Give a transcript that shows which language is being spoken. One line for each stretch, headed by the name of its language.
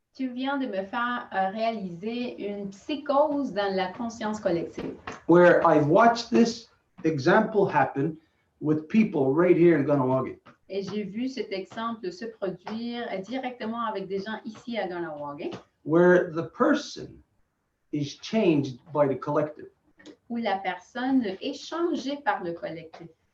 French: Tu viens de me faire réaliser une psychose dans la conscience collective.
English: Where I've watched this example happen with people right here in Ganawagi.
French: Et j'ai vu cet exemple se produire directement avec des gens ici à Ganawagi.
English: Where the person is changed by the collective.
French: Où la personne est changée par le collectif.